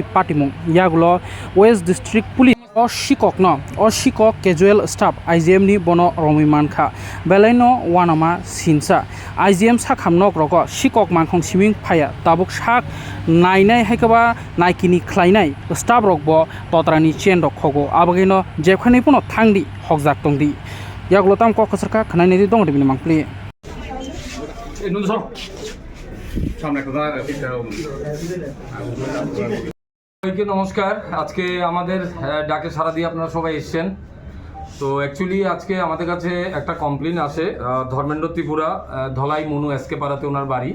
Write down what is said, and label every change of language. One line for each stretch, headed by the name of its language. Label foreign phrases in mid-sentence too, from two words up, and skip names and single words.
Kok Borok: पाटिमुं यागुलो वेस्ट डिस्ट्रिक्ट पुलिस अशिकक
English: casual staff
Kok Borok: आइजिएमनि बन रमि मानखा बेलायनो वानामा सिनसा आइजिएम साखामनक रग शिकक मानखं सिमिं फाया ताबुक साक नायनाय हायकबा नायकिनि ख्लायनाय स्टाफ रगबो तत्रानि चेन रखगो आबगैनो जेबखानि पुनो थांदि हकजाक तंदि यागुलो तामको खसरका खनायनि दं दिबिनि मांप्लि
Bangla: সবাইকে নমস্কার। আজকে আমাদের ডাকে সাড়া দিয়ে আপনারা সবাই এসেছেন। তো অ্যাকচুয়ালি আজকে আমাদের কাছে একটা কমপ্লেন আসে ধর্মেন্দ্র ত্রিপুরা ধলাই মনু এসকে পাড়াতে ওনার বাড়ি।